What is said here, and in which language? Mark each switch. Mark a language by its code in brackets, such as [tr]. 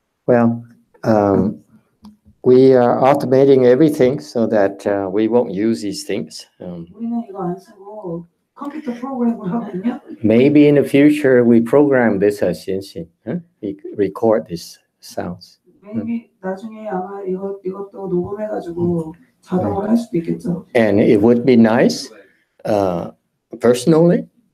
[en] Well, we are automating everything so that we won't use these things. [ko] 우리는 이거 안 쓰고 컴퓨터 프로그램을 하거든요. [en] Maybe in the future we program this as ChanQi. We record these sounds. [ko] Maybe 나중에 아마 이것도 녹음해가지고 자동으로 할 수도 있겠죠. [en] And it would be nice, personally.